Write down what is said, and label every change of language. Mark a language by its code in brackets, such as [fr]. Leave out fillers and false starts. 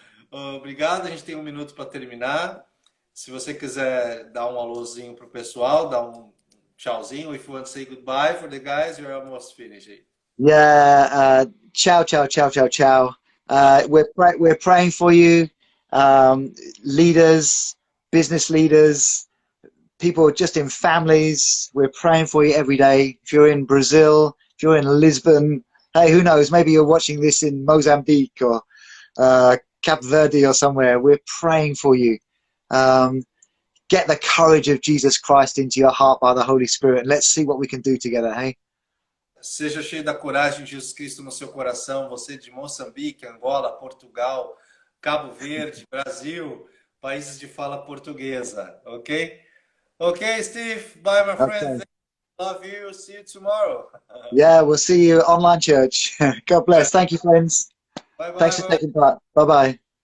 [pt] Obrigado. A gente tem 1 minuto para terminar. Se você quiser dar um alôzinho pro pessoal, dar um tchauzinho. [en] If you want to say goodbye for the guys, you're almost finished. Yeah, ciao, ciao, ciao, ciao, ciao. We're praying for you, leaders, business leaders, people just in families. We're praying for you every day. If you're in Brazil, if you're in Lisbon, hey, who knows? Maybe you're watching this in Mozambique or Cape Verde or somewhere. We're praying for you. Get the courage of Jesus Christ into your heart by the Holy Spirit, and let's see what we can do together, hey? [pt] Seja cheio da coragem de Jesus Cristo no seu coração, você de Moçambique, Angola, Portugal, Cabo Verde, Brasil, países de fala portuguesa, ok? [en] Ok, Steve, bye my friend. Love you, see you tomorrow. Yeah, we'll see you online church. God bless. Thank you, friends. Bye bye. Thanks for taking part. Bye-bye.